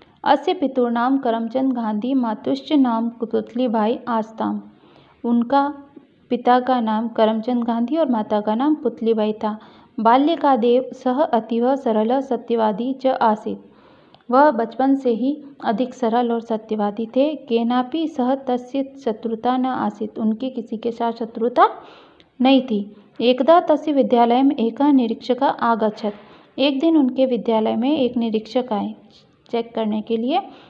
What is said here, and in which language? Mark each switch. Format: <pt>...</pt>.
<sa>अस्य पितुर्नाम करमचंद गांधी मातुश्च नाम पुतलीबाई आस्ताम।</sa> <hi>उनका पिता का नाम करमचंद गांधी और माता का नाम पुतलीबाई था।</hi> <sa>बाल्यकादेव सः अतीव सरल सत्यवादी च आसीत्।</sa> <hi>वह बचपन से ही अधिक सरल और सत्यवादी थे।</hi> <sa>केनापि सह तस्य शत्रुता न आसीत्।</sa> <hi>उनकी किसी के साथ शत्रुता नहीं थी।</hi> <sa>एकदा तस्य विद्यालय में एकः निरीक्षकः आगच्छत्।</sa> <hi>एक दिन उनके विद्यालय में एक निरीक्षक आए चेक करने के लिए।</hi>